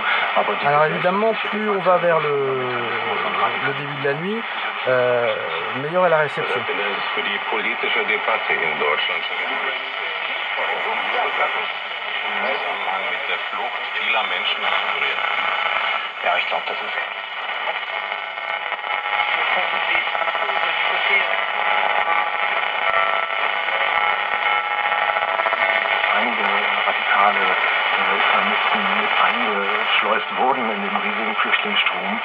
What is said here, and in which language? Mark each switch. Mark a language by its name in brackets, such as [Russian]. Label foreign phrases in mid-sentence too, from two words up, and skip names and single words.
[German] Aber [French] alors évidemment, plus on va vers le début de la nuit, meilleure est la réception. [German] Für die politische Debatte in Deutschland mit der Flucht vieler Menschen nach Syrien. Ja, ich glaube, das ist einige radikale Islamisten mit eingeschleust wurden in den riesigen Flüchtlingsstrom.